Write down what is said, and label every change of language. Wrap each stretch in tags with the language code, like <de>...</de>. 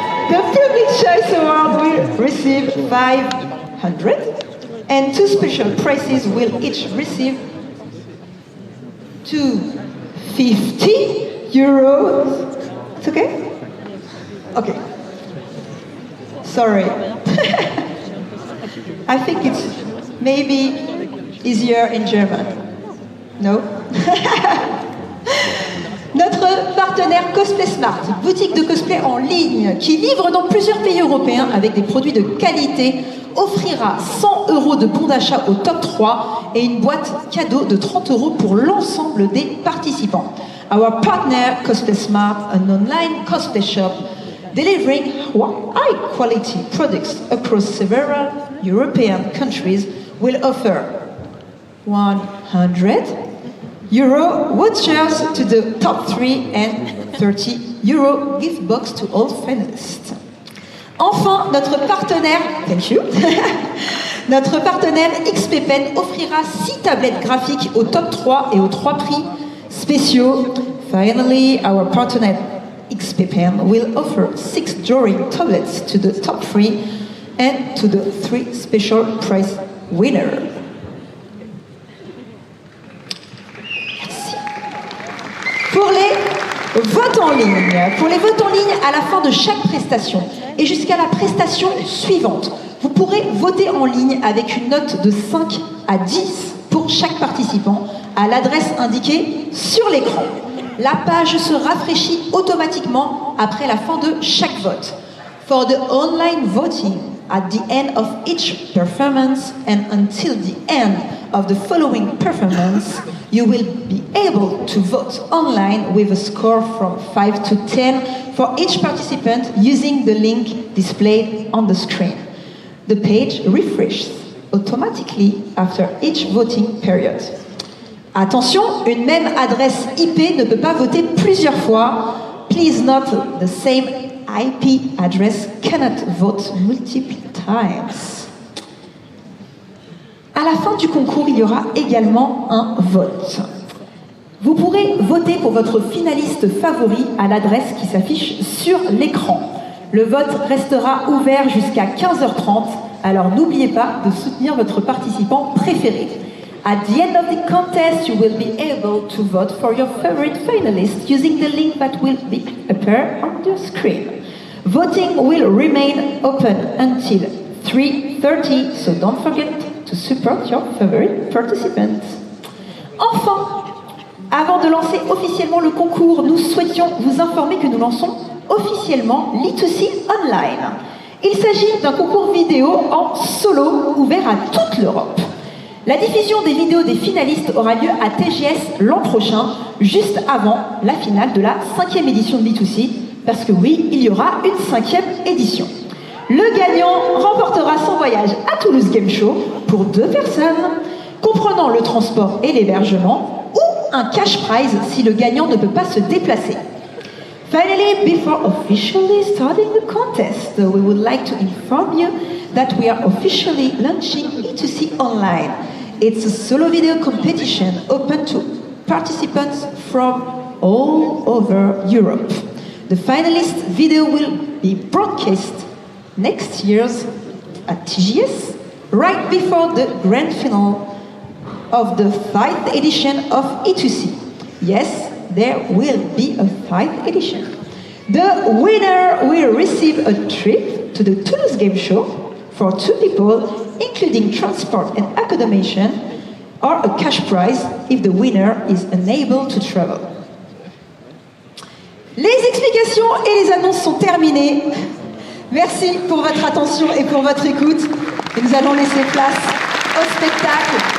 <en>The Public Choice Award will receive 500 and two special prizes will each receive 250 euros. It's okay? Okay. Sorry. I think it's maybe easier in German. No?</en> <fr>Notre partenaire Cosplay Smart, boutique de cosplay en ligne qui livre dans plusieurs pays européens avec des produits de qualité, offrira 100 € de bon d'achat au top 3 et une boîte cadeau de 30 € pour l'ensemble des participants.</fr> <en>Our partner Cosplay Smart, an online cosplay shop delivering high quality products across several European countries, will offer 100 euro vouchers to the top 3 and 30 euro gift box to all finalists.</en> <fr>Enfin, notre partenaire,</fr> <en>thank you,</en> <fr>notre partenaire XP Pen offrira 6 tablettes graphiques au top 3 et aux 3 prix spéciaux.</fr> <en>Finally, our partner XP Pen will offer 6 drawing tablets to the top 3 and to the 3 special prize winners.</en> <fr>Pour les votes en ligne, à la fin de chaque prestation et jusqu'à la prestation suivante, vous pourrez voter en ligne avec une note de 5 à 10 pour chaque participant, à l'adresse indiquée sur l'écran. La page se rafraîchit automatiquement après la fin de chaque vote.</fr> <en>For the online voting, at the end of each performance and until the end of the following performance, you will be able to vote online with a score from 5 to 10 for each participant using the link displayed on the screen. The page refreshes automatically after each voting period.</en> <fr>Attention, une même adresse IP ne peut pas voter plusieurs fois.</fr> <en>Please note the same IP address cannot vote multiple times.</en> <fr>À la fin du concours, il y aura également un vote. Vous pourrez voter pour votre finaliste favori à l'adresse qui s'affiche sur l'écran. Le vote restera ouvert jusqu'à 15h30, alors n'oubliez pas de soutenir votre participant préféré.</fr> <en>At the end of the contest, you will be able to vote for your favorite finalist using the link that will appear on your screen. Voting will remain open until 3:30, so don't forget to support your favorite participants.</en> <fr>Enfin, avant de lancer officiellement le concours, nous souhaitions vous informer que nous lançons officiellement l'E2C Online. Il s'agit d'un concours vidéo en solo ouvert à toute l'Europe. La diffusion des vidéos des finalistes aura lieu à TGS l'an prochain, juste avant la finale de la 5e édition de l'E2C, parce que oui, il y aura une 5e édition. Le gagnant remportera son voyage à Toulouse Game Show pour 2 personnes, comprenant le transport et l'hébergement, ou un cash prize si le gagnant ne peut pas se déplacer.</fr> <en>Finally, before officially starting the contest, we would like to inform you that we are officially launching E2C Online. It's a solo video competition open to participants from all over Europe. The finalist video will be broadcast next year at TGS, right before the grand final of the 5th edition of E2C. Yes, there will be a 5th edition. The winner will receive a trip to the Toulouse Game Show for 2 people, including transport and accommodation, or a cash prize if the winner is unable to travel.</en> <fr>Les explications et les annonces sont terminées. Merci pour votre attention et pour votre écoute. Et nous allons laisser place au spectacle.</fr>